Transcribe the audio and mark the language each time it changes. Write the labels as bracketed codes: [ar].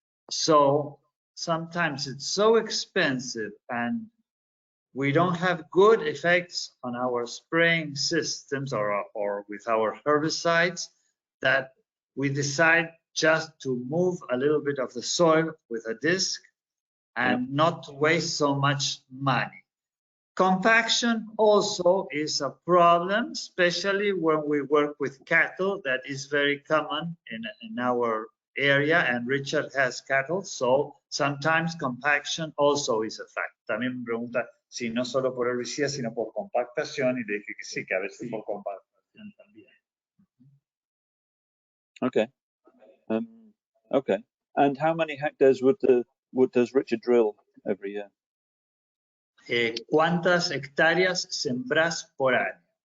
[en] So sometimes it's so expensive and we don't have good effects on our spraying systems or with our herbicides that we decide just to move a little bit of the soil with a disc and not to waste so much money. Compaction also is a problem, especially when we work with cattle. That is very common in our area, and Richard has cattle, so sometimes compaction also is a fact. [es] También me pregunta si no solo por herbicida, sino por compactación, y le dije que sí, que a veces por compactación también. [en] Okay. Okay. And how many hectares does Richard drill every year? [es] ¿Cuántas hectáreas sembrás por año?